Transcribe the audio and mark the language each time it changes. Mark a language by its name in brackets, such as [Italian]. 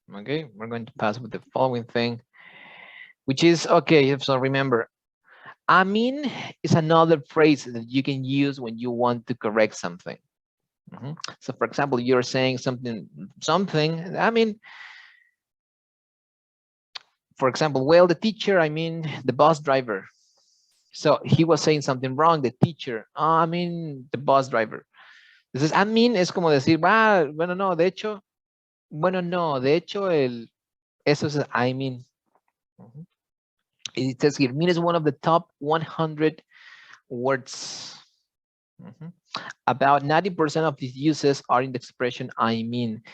[English] Okay, we're going to pass with the following thing, which is, okay, so remember, I mean is another phrase that you can use when you want to correct something. So for example, you're saying something, I mean, for example, well, the teacher, I mean, the bus driver. So he was saying something wrong, the teacher, I mean, the bus driver. [Spanish] Entonces, I mean, es como decir, bueno, no, de hecho, eso es I mean. [English] It says here, mean is one of the top 100 words. About 90% of these uses are in the expression I mean.